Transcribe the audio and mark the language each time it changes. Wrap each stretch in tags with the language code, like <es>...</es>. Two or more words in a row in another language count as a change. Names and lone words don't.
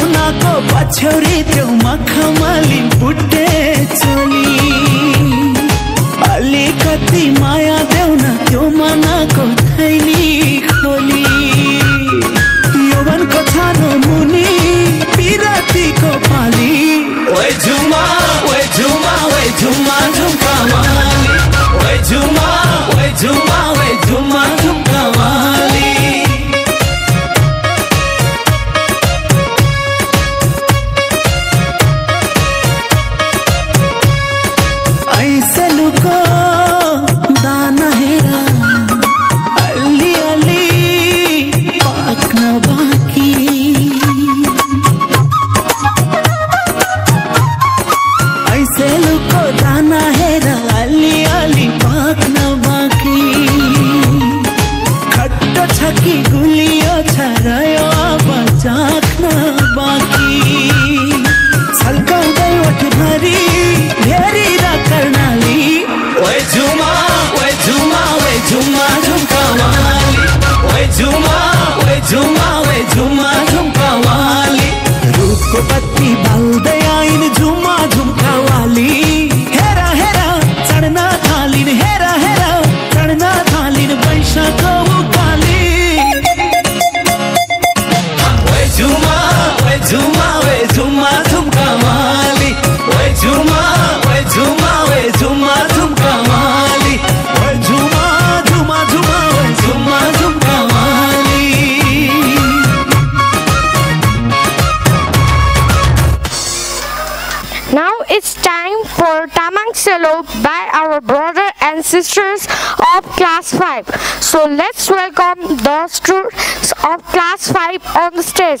<ne>को पछौरी त्यो मखमली बुट्टे चोली अलिकति माया देऊ न त्यो मनको थैली खोली यौवनको छानो मुनि पिरातीको पाली ओए झुमा झुमका वाली ओए झुमा झुमका वाली ऐसलुको दाना हेरा अलि अलि पाक्न बाँकी ऐसलुको दाना हेरा अलि अलि पाक्न बाँकी खट्टो छ कि गुलियो छ रह्यो अब चाख्न बाँकी छल्काउँदै ओठभरि भेरी र कर्णाली ओए झुमा झुमका वाली ओए झुमा झुमका वाली रूपको बत्ती बाल्दै आइन् झुमा झुमका वाली हेरा हेरा चढ्न थालिन् हेरा हेरा चढ्न थालिन् वैशाखको उकाली ओए झुमा झुमका वाली ओए झुमा झुमका वाली ओए झुमा झुमका वाली</ne> <en>Now it's time for Tamang Selo by our brother and sisters of class 5. So let's welcome the students of class 5 on the stage.</en>